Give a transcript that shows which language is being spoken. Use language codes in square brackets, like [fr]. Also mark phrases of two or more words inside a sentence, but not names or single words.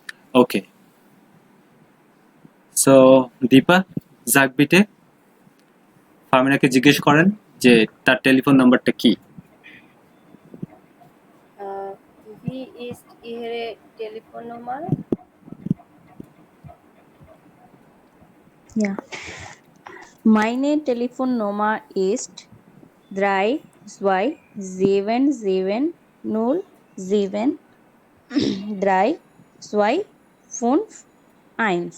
[bn] ওকে, সো দীপা, জাক বিটে ফার্মিনাকে জিজ্ঞেস করেন যে তার টেলিফোন নাম্বারটা কি। [de] Wie ist Ihre Telefonnummer? Ja. Meine Telefonnummer ist 327073251.